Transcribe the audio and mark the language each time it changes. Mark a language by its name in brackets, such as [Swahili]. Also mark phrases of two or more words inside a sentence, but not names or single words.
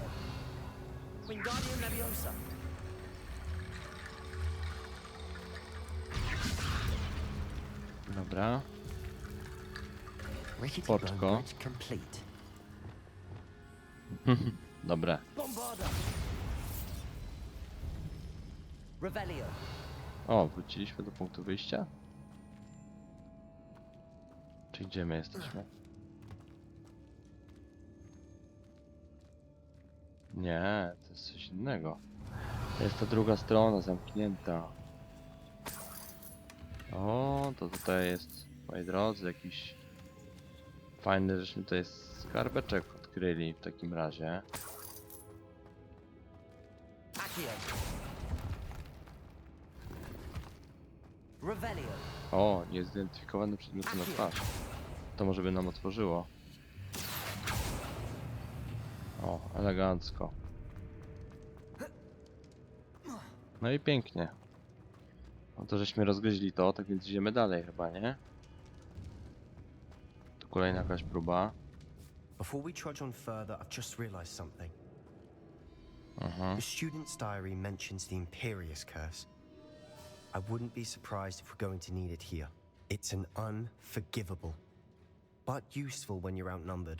[Polish] Wingardium Leviosa. Dobra. [English] Rickety [Polish] Spoczko. [English] bone bridge complete. [Polish] Dobre. Bombarda. Revelio. O, wróciliśmy do punktu wyjścia? Czy gdzie my jesteśmy? Nie, to jest coś innego. To jest ta druga strona zamknięta. O, to tutaj jest, moi drodzy, jakiś fajny, żeśmy tutaj skarbeczek odkryli w takim razie. Accio. Revelio. O, niezidentyfikowane przedmioty na twarz. To może by nam otworzyło. O, elegancko. No i pięknie. No to żeśmy rozgryźli to, tak więc idziemy dalej chyba, nie? Tu kolejna jakaś próba. [English] Before we trudge on further, I've just realized something. Mhm. The student's diary mentions the Imperious Curse. I wouldn't be surprised if we're going to need it here. It's an unforgivable, but useful when you're outnumbered.